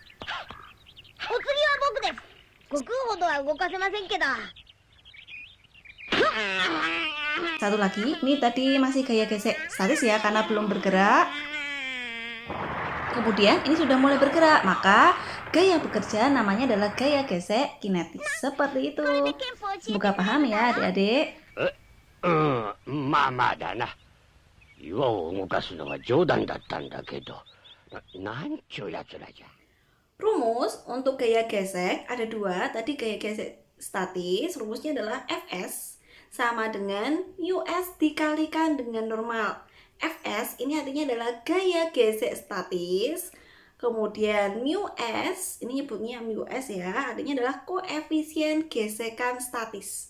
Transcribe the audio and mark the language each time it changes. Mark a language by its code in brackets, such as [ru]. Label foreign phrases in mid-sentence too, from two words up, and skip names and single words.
[id] Satu lagi, ini tadi masih gaya gesek statis ya karena belum bergerak. Kemudian ini sudah mulai bergerak, maka gaya bekerja namanya adalah gaya gesek kinetis. Seperti itu. Semoga paham ya adik-adik. [ja] まあまあだな。岩を動かすのは冗談だったんだけど、なんちゅうやつらじゃ。 [id] Rumus untuk gaya gesek ada dua. Tadi gaya gesek statis, rumusnya adalah Fs sama dengan Us dikalikan dengan normal. Fs ini artinya adalah gaya gesek statis. Kemudian Mus, ini nyebutnya Mus ya, artinya adalah koefisien gesekan statis.